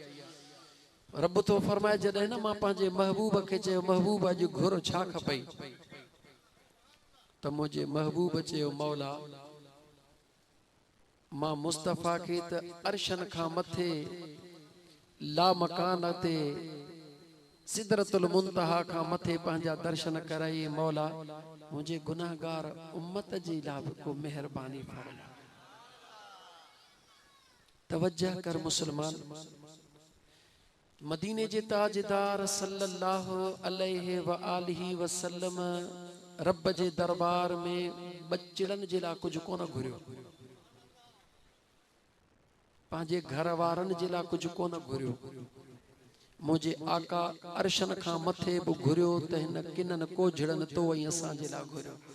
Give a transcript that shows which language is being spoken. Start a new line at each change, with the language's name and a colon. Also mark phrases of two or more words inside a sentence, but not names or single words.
Sindhi: रब तो फरमाए जॾहिं न मां पंहिंजे महबूब खे चयो महबूब अॼु घुर छा खपई, त मुंहिंजे महबूब चयो मौला मां मुस्तफ़ा खे त अर्शन खां मथे ला मकान ते सिदरतुल मुंतहा खां मथे पंहिंजा दर्शन कराई। मौला मुंहिंजे गुनाहगार उम्मत जे लाइ बि को मेहरबानी फरमा। तवज्जो कर मुसलमान, मदीने जे ताजदार
Arabic: صلى الله عليه وآله وسلم
Sindhi: रब जे दरबार में बचिड़न जे लाइ कुछ कोन घुरियो, पंहिंजे घर वारनि जे लाइ कुछ कोन घुरियो। मुझे आका अर्शन खां मथे बि घुरियो त हिन किनन कोझड़न तो ऐं असांजे लाइ घुरियो।